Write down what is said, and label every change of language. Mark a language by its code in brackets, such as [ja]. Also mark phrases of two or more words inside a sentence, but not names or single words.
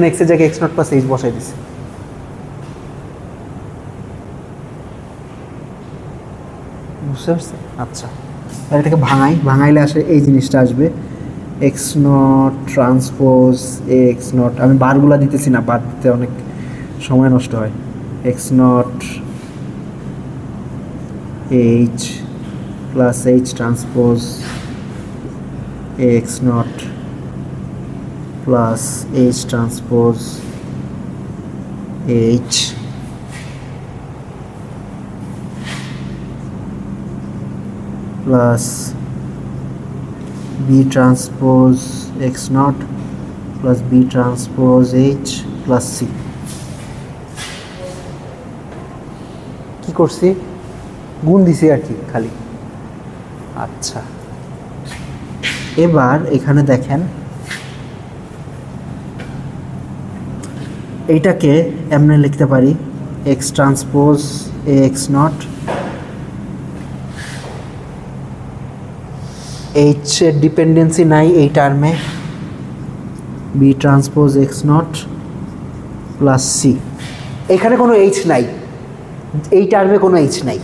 [bn] x এর জায়গায় [en] x naught plus h [bn] বসাই দিছে। বুঝতে পারছে? আচ্ছা, এটাকে ভাঙাইলে আসে এই জিনিসটা আসবে, [en] x naught transpose a x naught, [bn] আমি বারগুলা দিতেছি না, বার দিতে অনেক সময় নষ্ট হয়, [en] x naught h plus h transpose x naught plus h transpose h plus b transpose x naught plus b transpose h plus c। [bn] কি করছি? গুণ দিছি আর কি খালি। আচ্ছা, এবার এখানে দেখেন এইটাকে এমনি লিখতে পারি [en] x transpose ax naught [bn] h এর ডিপেন্ডেন্সি নাই এই টার্মে, [en] b transpose x naught plus c, [bn] এখানে কোনো h নাই, এই টার্মে কোনো h নাই।